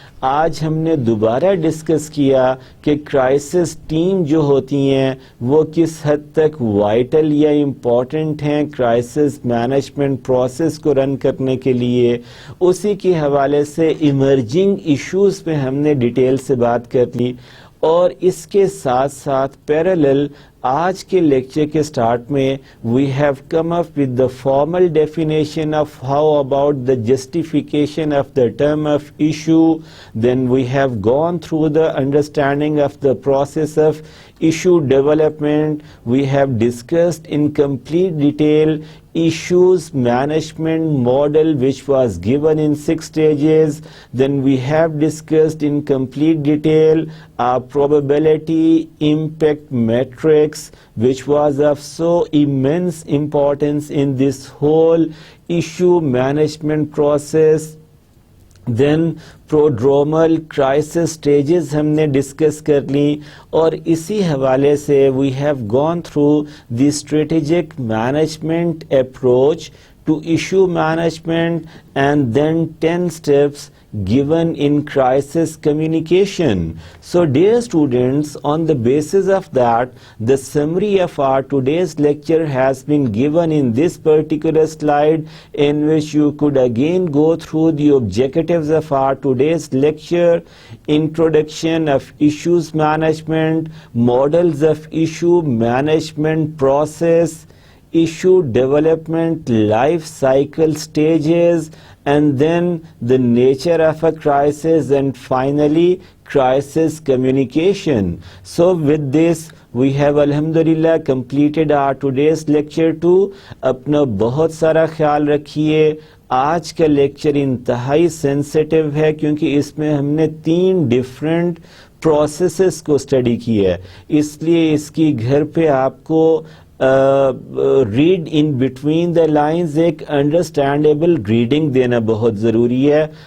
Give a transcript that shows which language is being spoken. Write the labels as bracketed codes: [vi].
[ur] آج ہم نے دوبارہ ڈسکس کیا کہ کرائسس ٹیم جو ہوتی ہیں وہ کس حد تک وائٹل یا امپورٹنٹ ہیں کرائسس مینجمنٹ پروسیس کو رن کرنے کے لیے. اسی کے حوالے سے ایمرجنگ ایشوز پہ ہم نے ڈیٹیل سے بات کر لی. اور اس کے ساتھ ساتھ پیرالل آج کے لیکچر کے سٹارٹ میں [en] we have come up with the formal definition of how about the justification of the term of issue. Then we have gone through the understanding of the process of issue development. We have discussed in complete detail issues management model which was given in 6 stages. Then we have discussed in complete detail our probability impact matrix which was of so immense importance in this whole issue management process. [ur] Then پروڈرومل crisis stages ہم نے discuss کر لیں اور اسی حوالے سے [en] we have gone through the strategic management approach to issue management and then [ur] 10 steps [en] given in crisis communication. So dear students, on the basis of that, the summary of our today's lecture has been given in this particular slide, in which you could again go through the objectives of our today's lecture: introduction of issues management, models of issue management process, issue development life cycle stages, and then the nature of a crisis, and finally crisis communication. So with this we have alhamdulillah completed our today's lecture too. [ur] اپنا بہت سارا خیال رکھیے. آج کا lecture انتہائی sensitive ہے کیونکہ اس میں ہم نے 3 ڈفرینٹ پروسیسز کو اسٹڈی کیا ہے, اس لیے اس کی گھر پہ آپ کو [en] read in between the lines [ur] ایک انڈرسٹینڈیبل ریڈنگ دینا بہت ضروری ہے.